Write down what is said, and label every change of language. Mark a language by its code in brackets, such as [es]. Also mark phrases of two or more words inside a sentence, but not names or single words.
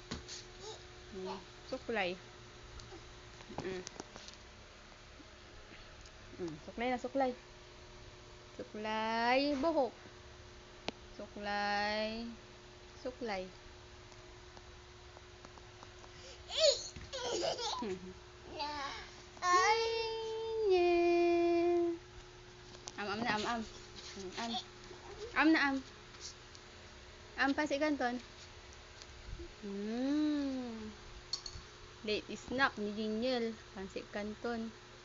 [tl] Suklay. Suklay na, suklay. Suklay, buhok. Suklay. Suklay. Ay, yeah. Am na, am. Am na, am. Am pa si Kanton. [en] Late snack [tl] ni Jingle. Pansi Kanton.